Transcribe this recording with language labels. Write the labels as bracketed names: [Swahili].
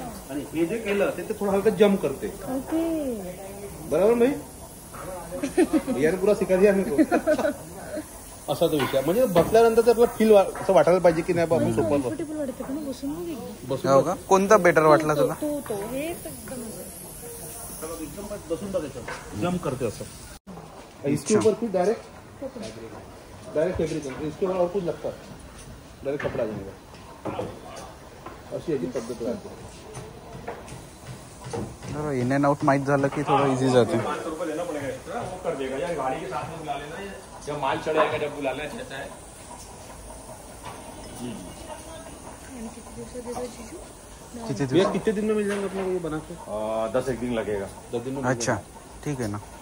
[Marathi] आणि हे जे केलं ते थोडं हलकं जम्प करते, बरोबर नाही. याने पुरा शिकायची असा तो विषय. म्हणजे बसल्यानंतर त्याला फील असं वाटायला पाहिजे की नाही बाबा आपण सोपं बसून का. कोणता बेटर वाटला तुला. बसून बघायचं, जम्प करते असं. [Hindi] इसके ऊपर फिर डायरेक्ट फैब्रिक, इसके ऊपर और कुछ लगता है, डायरेक्ट कपड़ा जाएगा, [Marathi] अशी याची पद्धत राहते. इन अँड आउट माहीत झालं की थोडं इझी जाते. [Hindi] कर देगा या गाड़ी के साथ में बुला लेना, जब माल चढ़ेगा जब बुला लेना चाहता है. जी कितने दिन में मिल जाएगा अपने को ये बना के? 10 दिन लगेगा। 10 दिन में। अच्छा ठीक है ना।